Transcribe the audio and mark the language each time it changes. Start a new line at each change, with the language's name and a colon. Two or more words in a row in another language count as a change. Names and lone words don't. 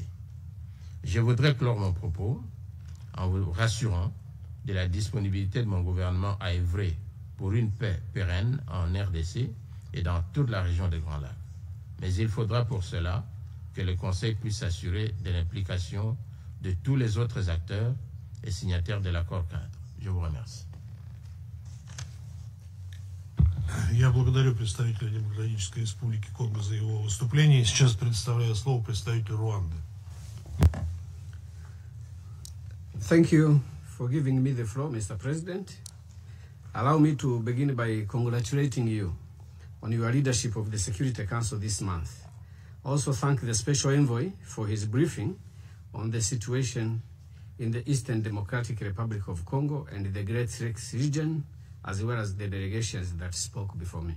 French: Je voudrais clore mon propos en vous rassurant de la disponibilité de mon gouvernement à œuvrer pour une paix pérenne en RDC et dans toute la région des Grands Lacs. Mais il faudra pour cela que le Conseil puisse s'assurer de l'implication de tous les autres acteurs et signataires de l'accord cadre. Je vous remercie.
Russian: Я благодарю представителя Демократической Республики Конго за его выступление. Сейчас предоставляю слово представителю Руанды.
English: Thank you for giving me the floor, Mr. President. Allow me to begin by congratulating you on your leadership of the Security Council this month. Also thank the Special Envoy for his briefing on the situation in the Eastern Democratic Republic of Congo and the Great Lakes region, as well as the delegations that spoke before me.